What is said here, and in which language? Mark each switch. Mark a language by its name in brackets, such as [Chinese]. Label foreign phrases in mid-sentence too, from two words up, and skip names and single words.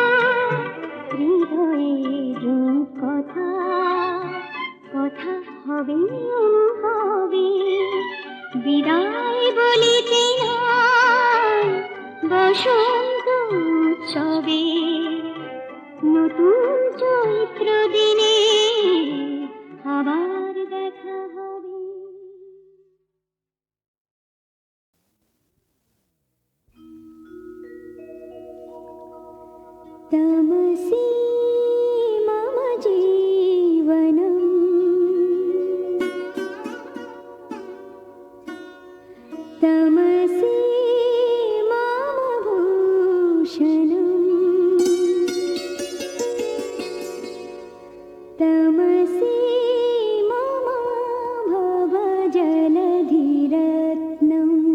[Bangla] হৃদয়ের রূপকথা কথা হবে অনুভবে বিদায় বলিতে নাই বসন্ত উৎসবে নতুন চৈত্র দিনে আবার দেখা হবে। [Sanskrit] तमसि मम जीवनम् तमसि मम भूषणम् तमसि मम भवजलधिरत्नम्।